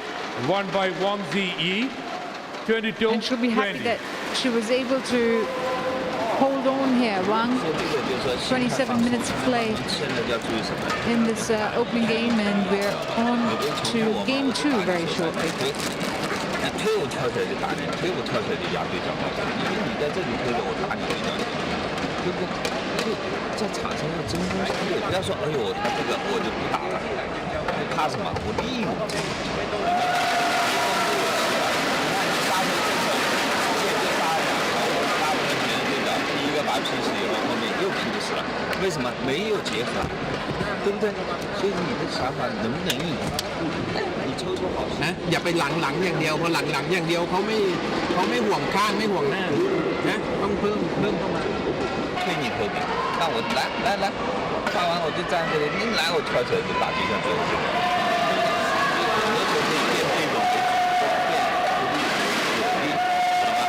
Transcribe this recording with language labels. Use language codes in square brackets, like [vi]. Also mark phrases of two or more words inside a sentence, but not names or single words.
[en] won by Wang Zhi. 22. And she'll be happy that she was able to hold on here. Wang, 27 minutes of play in this opening game, and we're on to game 2 very shortly. [zh] 推我跳起来就打你，推我跳起来就压对角，因为你在这里推着我打你一脚，对不对？就在场上要针锋相对，不要说哎呦他这个我就不打了，怕什么？我利用这个。第一个把他拼死以后，后面又拼死了，为什么？没有结合，对不对？所以你的想法能不能硬？你抽出好 [th] นะอย่าไปหลังอย่างเดียวเพราะหลังอย่างเดียวเขาไม่ห่วงข้างไม่ห่วงหน้านะต้องเพิ่มเข้ามา [zh] 推你头顶，那我来，发完我就站这里，你来我跳起来就打地上最后。有的时候可以变这种，变有力，懂吗？